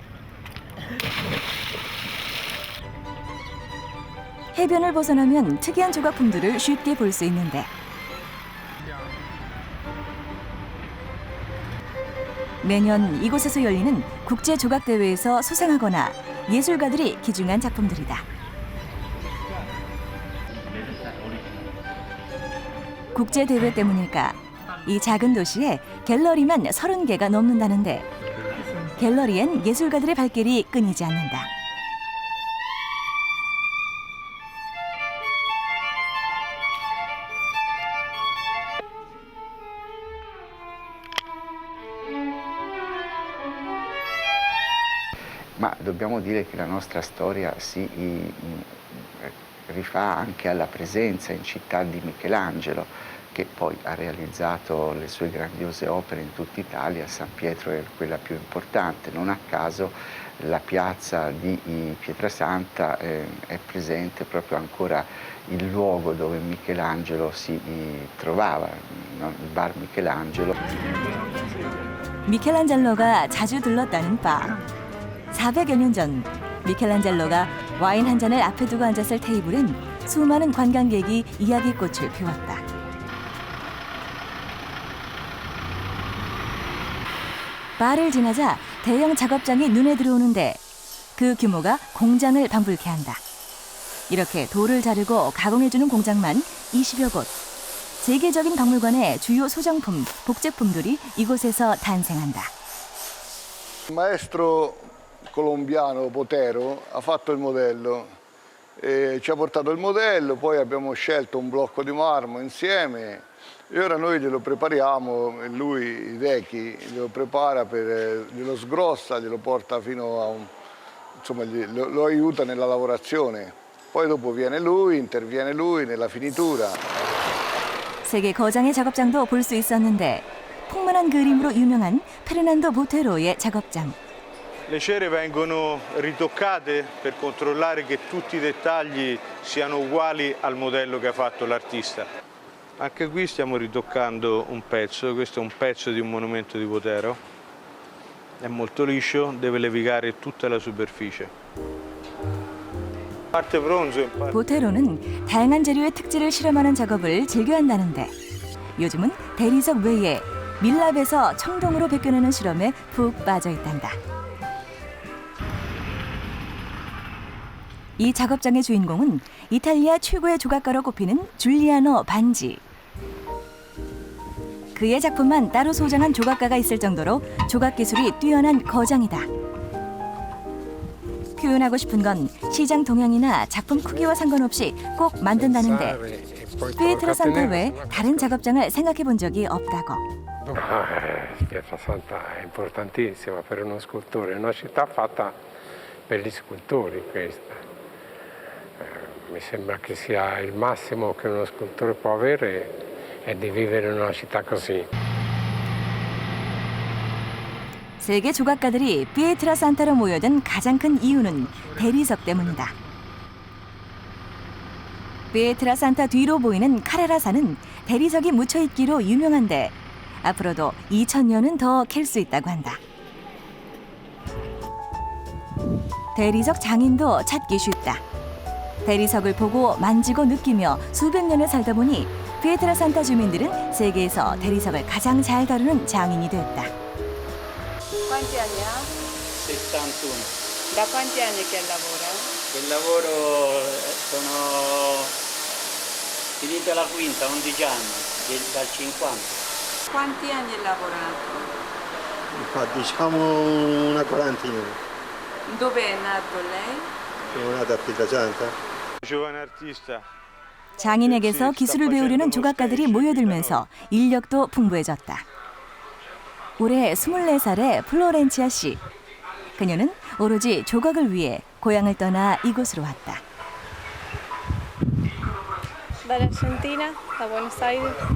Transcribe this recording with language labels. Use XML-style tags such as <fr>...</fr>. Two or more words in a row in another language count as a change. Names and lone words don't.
<ko>해변을 벗어나면 특이한 조각품들을 쉽게 볼 수 있는데 매년 이곳에서 열리는 국제 조각 대회에서 수상하거나 예술가들이 기증한 작품들이다. 국제 대회 때문일까? 이 작은 도시에 갤러리만 30개가 넘는다는데 갤러리엔 예술가들의 발길이 끊이지 않는다.</ko> <it>Ma dobbiamo dire che la nostra storia si rifà anche alla presenza in città di Michelangelo, che poi ha realizzato le sue grandiose opere in tutta Italia. San Pietro è quella più importante. Non a caso la piazza di Pietrasanta è presente proprio ancora il luogo dove Michelangelo si trovava, no? Il bar Michelangelo.</it> <ko>미켈란젤로가 자주 들렀다는 바. 400여 년 전 미켈란젤로가 와인 한 잔을 앞에 두고 앉았을 테이블엔 수많은 관광객이 이야기꽃을 피웠다. 바를 지나자 대형 작업장이 눈에 들어오는데 그 규모가 공장을 방불케 한다. 이렇게 돌을 자르고 가공해주는 공장만 20여 곳. 세계적인 박물관의 주요 소장품, 복제품들이 이곳에서 탄생한다.</ko> <it>Maestro colombiano Botero ha fatto il modello, ci ha portato il modello, poi abbiamo scelto un blocco di marmo insieme e ora noi glielo prepariamo e lui, Hideki, glielo prepara, glielo sgrossa, glielo porta fino a insomma lo aiuta nella lavorazione. Poi dopo viene lui, interviene lui nella finitura.</it> <ko>세계 거장의 작업장도 볼 수 있었는데 풍만한 그림으로 유명한 페르난도 보테로의 작업장.</ko> <it>Le cere vengono ritoccate per controllare che tutti i dettagli siano uguali al modello che ha fatto l'artista. Anche qui stiamo ritoccando un pezzo, questo è un pezzo di un monumento di Botero. È molto liscio, deve levigare tutta la superficie. Parte bronzo in parte.</it> <ko>보테로는 다양한 재료의 특질을 실험하는 작업을 즐겨한다는데 요즘은 대리석 외에 밀랍에서 청동으로 벗겨내는 실험에 푹 빠져 있단다. 이 작업장의 주인공은 이탈리아 최고의 조각가로 꼽히는 줄리아노 반지. 그의 작품만 따로 소장한 조각가가 있을 정도로 조각 기술이 뛰어난 거장이다. 표현하고 싶은 건 시장 동향이나 작품 크기와 상관없이 꼭 만든다는데 피에트라산타 외 다른 작업장을 생각해 본 적이 없다고.</ko> <it>Pietrasanta è importantissima per uno scultore, è una città fatta per gli scultori questa. Mi sembra che sia il massimo che uno scultore può avere è di vivere in una città così.</it> <ko>세계 조각가들이 피에트라산타로 모여든 가장 큰 이유는 대리석 때문이다. 피에트라산타 뒤로 보이는 카레라산은 대리석이 묻혀있기로 유명한데 앞으로도 2000년은 더 캘 수 있다고 한다. 대리석 장인도 찾기 쉽다. 대리석을 보고 만지고 느끼며 수백 년을 살다 보니 피에트라산타 주민들은 세계에서 대리석을 가장 잘 다루는 장인이 됐다.</ko> <it>Quanti anni ha? 71. Da quanti anni che lavora? Il lavoro sono finito la quinta, 11 anni, dal 50. Quanti anni ha lavorato? Diciamo una quarantina. Dove è nato lei? Sono nato a Pietrasanta. Giovane artista.</it> <ko>장인에게서 기술을 배우려는 조각가들이 모여들면서 인력도 풍부해졌다. 올해 24살의 플로렌치아 씨. 그녀는 오로지 조각을 위해 고향을 떠나 이곳으로 왔다.</ko> <it>Dall'Argentina, da Buenos Aires.</it>